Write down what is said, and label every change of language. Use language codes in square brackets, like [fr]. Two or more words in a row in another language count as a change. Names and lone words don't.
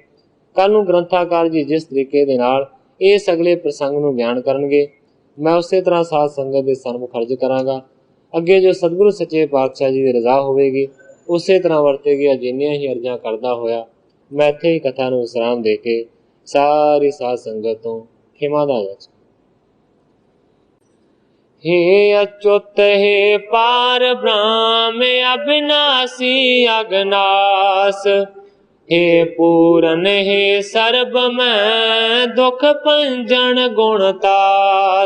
[pa] ਕੱਲ੍ਹ ਨੂੰ ਗ੍ਰੰਥਾਕਾਰ ਜੀ ਜਿਸ ਤਰੀਕੇ ਦੇ ਨਾਲ ਇਸ ਅਗਲੇ ਪ੍ਰਸੰਗ ਨੂੰ ਬਿਆਨ ਕਰਨਗੇ, ਮੈਂ ਉਸੇ ਤਰ੍ਹਾਂ ਸਾਧ ਸੰਗਤ ਦੇ ਸਨਮੁਖ ਅਰਜ਼ ਕਰਾਂਗਾ। ਅੱਗੇ ਜੋ ਸਤਿਗੁਰੂ ਸੱਚੇ ਪਾਤਸ਼ਾਹ ਜੀ ਦੀ ਰਜ਼ਾ ਹੋਵੇਗੀ ਉਸੇ ਤਰ੍ਹਾਂ ਵਰਤੇਗੀ। ਜਿੰਨੀਆਂ ਹੀ ਅਰਜ਼ਾਂ ਕਰਦਾ ਹੋਇਆ ਮੈਂ ਇੱਥੇ ਹੀ ਕਥਾ ਨੂੰ ਵਿਸਰਾਮ ਦੇ ਕੇ ਸਾਰੀ ਸਾਧ ਸੰਗਤ ਤੋਂ ਖਿਮਾ ਦਾ ਜਾਚਾਂ। [bra] हे अच्युत हे पार ब्रह्म अविनाशी अगनास। हे पूरन हे सर्ब मैं दुख पंजन गुणतास।